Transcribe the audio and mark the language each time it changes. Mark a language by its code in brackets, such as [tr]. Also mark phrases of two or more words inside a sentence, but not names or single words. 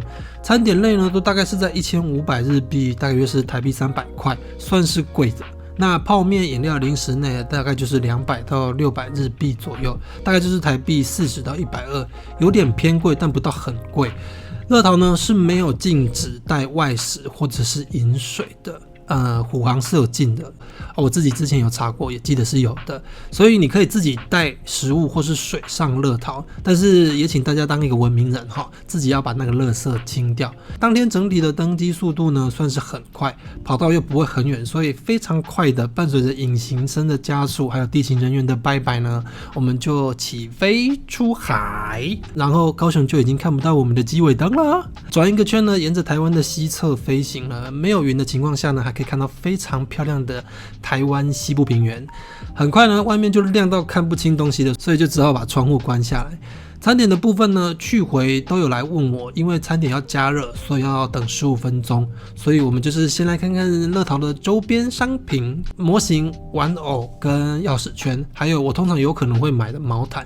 [zh] 餐點類呢，都大概是在1500日幣，大約是台幣300塊，算是貴的。那泡麵、飲料、零食類大概就是200到600日幣左右，大概就是台幣40到120，有點偏貴，但不到很貴。樂桃呢是沒有禁止帶外食或者是飲水的。虎航是有進的，我自己之前有查過，也記得是有的，所以你可以自己帶食物或是水上樂桃，但是也請大家當一個文明人哈，自己要把那個垃圾清掉。當天整體的登機速度呢算是很快，跑道又不會很遠，所以非常快的伴隨着引擎聲的加速，還有地勤人員的拜拜呢，我們就起飛出海，然後高雄就已經看不到我們的機尾燈了。轉一個圈呢，沿着台灣的西側飛行了，沒有雲的情況下呢，還可以看到非常漂亮的台灣西部平原。很快呢，外面就亮到看不清東西了，所以就只好把窗戶關下來。餐點的部分呢，去回都有來問我，因為餐點要加熱，所以要等15分鐘。所以我們就是先來看看樂淘的周邊商品、模型、玩偶跟鑰匙圈，還有我通常有可能會買的毛毯。